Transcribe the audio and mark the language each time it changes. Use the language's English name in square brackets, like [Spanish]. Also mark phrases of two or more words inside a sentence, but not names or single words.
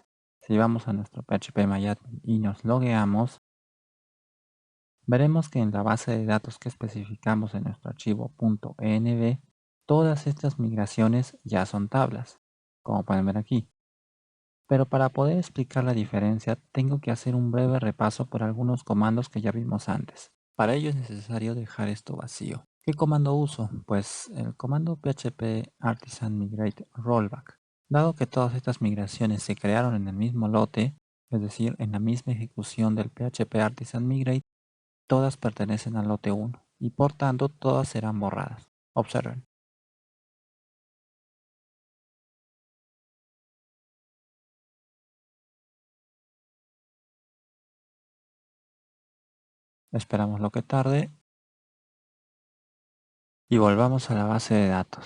[Spanish] Si vamos a nuestro php-myadmin y nos logueamos, veremos que en la base de datos que especificamos en nuestro archivo .env, todas estas migraciones ya son tablas, como pueden ver aquí. Pero para poder explicar la diferencia, tengo que hacer un breve repaso por algunos comandos que ya vimos antes. Para ello es necesario dejar esto vacío. ¿Qué comando uso? Pues el comando php artisan migrate rollback. Dado que todas estas migraciones se crearon en el mismo lote, es decir, en la misma ejecución del php artisan migrate, todas pertenecen al lote 1 y por tanto todas serán borradas. Observen. Esperamos lo que tarde y volvamos a la base de datos.